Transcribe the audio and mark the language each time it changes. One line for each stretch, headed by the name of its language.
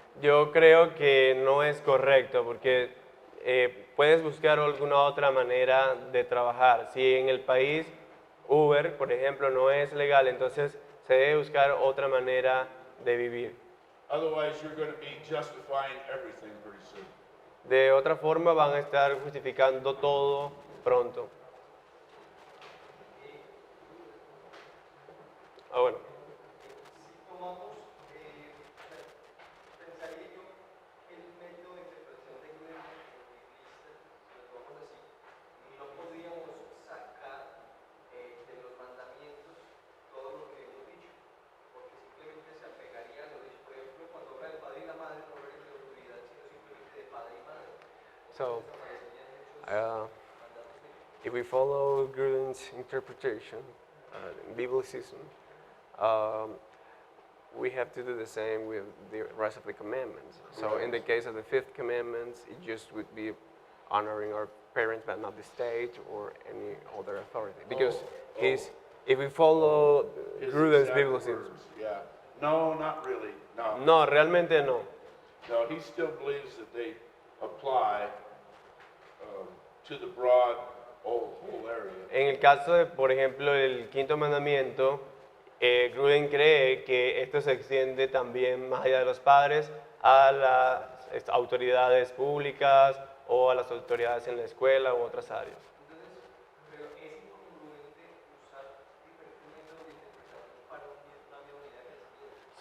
Spanish: Yo creo que no es correcto porque puedes buscar alguna otra manera de trabajar. Si en el país Uber, por ejemplo, no es legal, entonces Se debe buscar otra manera de vivir.
English: Otherwise, you're going to be justifying everything pretty soon.
Spanish: De otra forma van a estar justificando todo pronto. Ah, bueno. Si tomamos, pensaría yo que el método de interpretación de Gruden si lo tomamos así, no podríamos sacar de los mandamientos todo lo que hemos dicho, porque simplemente se apegaría a lo dicho. Por ejemplo, cuando habla del padre y la madre, no habla de autoridad, sino simplemente de padre y madre.
English: So,
Spanish: Aparecerían muchos
English: if we follow Gruden's interpretation, biblicism, we have to do the same with the rest of the commandments. So in the case of the fifth commandment, it just would be honoring our parents but not the state or any other authority. Because if we follow His Gruden's exact biblicism, words, yeah. No, not really. No.
Spanish: no, realmente no.
English: No, he still believes that they apply to the broad whole area.
Spanish: En el caso de, por ejemplo, el quinto mandamiento, Gruden cree que esto se extiende también más allá de los padres a las autoridades públicas o a las autoridades en la escuela u otras áreas. Pero es incongruente usar diferentes métodos de interpretación para una misma unidad de crecimiento.